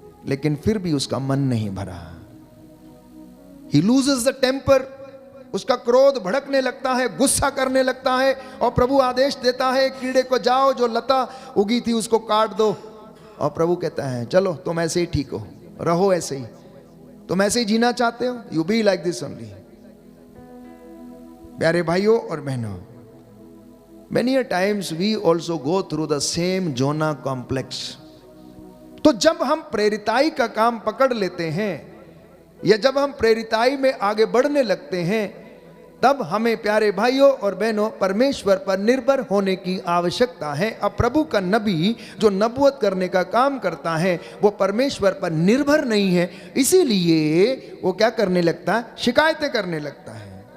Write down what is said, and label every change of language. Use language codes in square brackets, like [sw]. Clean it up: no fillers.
[hi] लेकिन फिर भी उसका मन नहीं भरा। [en] He loses the temper, [hi] उसका क्रोध भड़कने लगता है, गुस्सा करने लगता है, और प्रभु आदेश देता है कीड़े को जाओ जो लता उगी थी उसको काट दो। और प्रभु कहता है चलो तुम ऐसे ही ठीक हो, रहो ऐसे ही, तुम ऐसे ही जीना चाहते हो, [en] You be like this only. [hi] प्यारे भाइयों और बहनों, [en] many a times we also go through the same Jonah complex। [hi] तो जब हम प्रेरिताई का काम पकड़ लेते हैं या जब हम प्रेरिताई में आगे बढ़ने लगते हैं, तब हमें प्यारे भाइयों और बहनों परमेश्वर पर निर्भर होने की आवश्यकता है। अब प्रभु का नबी जो नबूवत करने का काम करता है वो परमेश्वर पर निर्भर नहीं है, इसीलिए वो क्या करने लगता है, शिकायतें करने लगता है।